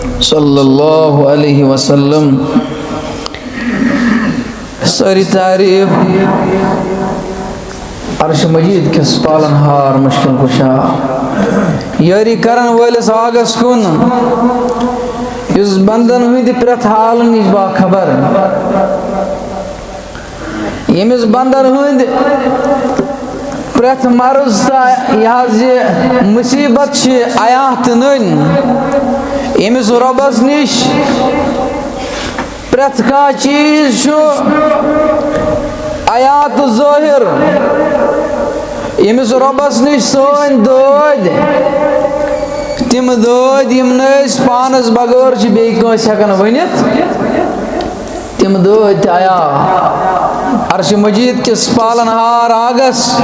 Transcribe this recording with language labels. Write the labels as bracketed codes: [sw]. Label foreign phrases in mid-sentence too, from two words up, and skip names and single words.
[ar] صلی اللہ علیہ وسلم [ks] ساری تعریف عرش مجید کس پالن ہار مشکل کشا یاری کرن والس آگس کن اس بندن ہوئی دی پرت حال نیج با خبر یمس بندن ہوئی دی پرت مرض تا یہ مصیبت چھ آیات نن یمس ربس نش پرت کا چیز چھو آیات ظاہر یمس ربس نش سون دود تم دود یم نس پانس بغیر چھ بی کانس ہیکن ونت تم دود آیا عرش مجید کس پالن ہار آگس